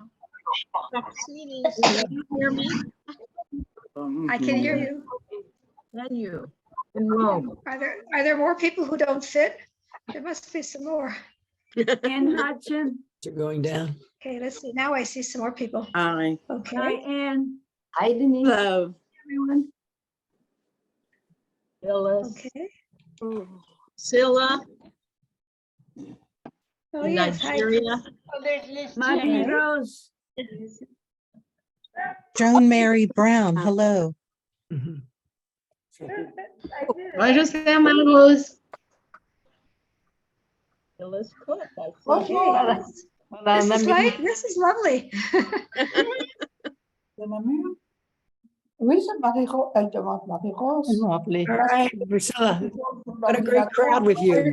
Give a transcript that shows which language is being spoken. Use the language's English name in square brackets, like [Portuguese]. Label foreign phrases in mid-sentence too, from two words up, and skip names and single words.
[English] I can hear you. And you. In Rome. Are there more people who don't fit? There must be some more. Ann Hudson. You're going down. Okay, let's see. Now I see some more people. Hi. Okay. Hi, Ann. Hi, Denise. Hello. Everyone. Okay. Scylla. Oh, yes. Hi. Oh, there's Liz. Marie Rose. Joan Mary Brown, hello. [Spanish] Buenos hermanos. [English] Okay. This is lovely. Lovely. All right, Priscilla. What a great crowd with you.